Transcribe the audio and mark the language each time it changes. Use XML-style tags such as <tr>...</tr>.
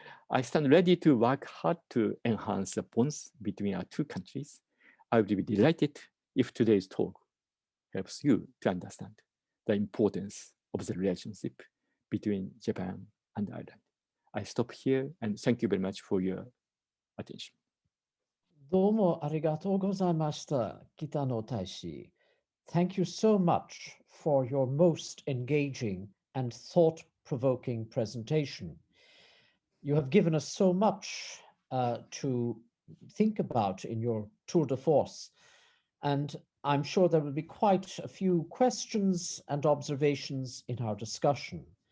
<en>I stand ready to work hard to enhance the bonds between our two countries. I would be delighted if today's talk helps you to understand the importance of the relationship between Japan and Ireland. I stop here and thank you very much for your attention.</en> <ja>どうもありがとうございました、北野大使。</ja> <en>Thank you so much for your most engaging and thought-provoking presentation. You have given us so much to think about in your tour de force, and I'm sure there will be quite a few questions and observations in our discussion.</en>